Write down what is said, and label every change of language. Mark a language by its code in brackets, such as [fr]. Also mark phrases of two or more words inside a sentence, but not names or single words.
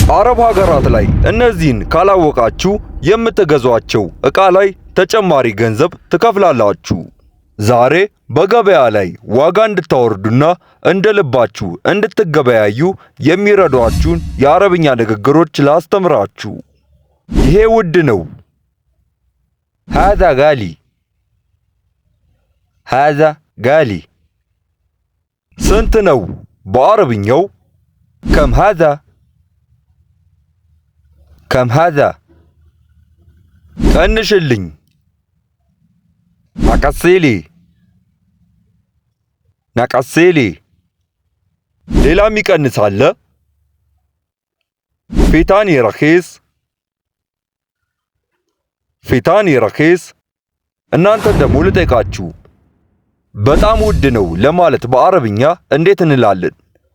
[am] አረብ ሀገራት ላይ እነዚህን ካላወቃችሁ የምትገዟቸው ዕቃ ላይ ተጨማሪ ገንዘብ ትከፍላላችሁ። ዛሬ በገበያ ላይ ዋጋ እንድታወርዱና እንደ ልባችሁ እንድትገበያዩ የሚረዷችሁን የአረብኛ ንግግሮች ላስተምራችሁ። ይሄ ውድ ነው። [ar] هذا غالي هذا غالي [am] ስንት ነው በአረብኛው? [ar] كم هذا كم هذا ቀንሽልኝ [am] ናቀሴሊ ሌላም ይቀንሳል። [ar] فيتاني رخيص [am] እናንተ ደግሞ ልጠይቃችሁ፣ በጣም ውድ ነው ለማለት በአረብኛ እንዴት እንላለን?